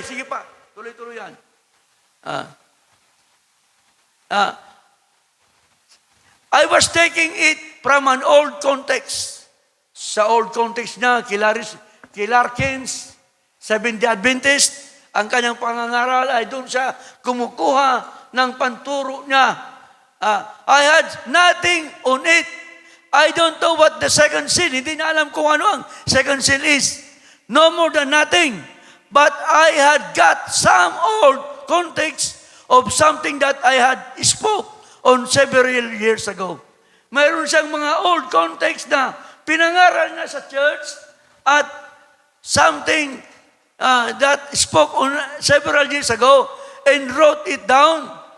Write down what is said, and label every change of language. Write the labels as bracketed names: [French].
[Filipino] Sige pa, tuloy-tuloy yan. [English] I was taking it from an old context. [Filipino] Sa old context niya, kay Larkins, Seventh-day Adventist, ang kanyang pangangaral ay doon siya kumukuha ng panturo niya. [English] I had nothing on it. I don't know what the second seal. [Filipino] Hindi na alam kung ano ang second seal is. [English] No more than nothing. But I had got some old context of something that I had spoke on several years ago. [Filipino] Mayroon siyang mga old context na pinangaral na sa church at [English] something that spoke on several years ago and wrote it down.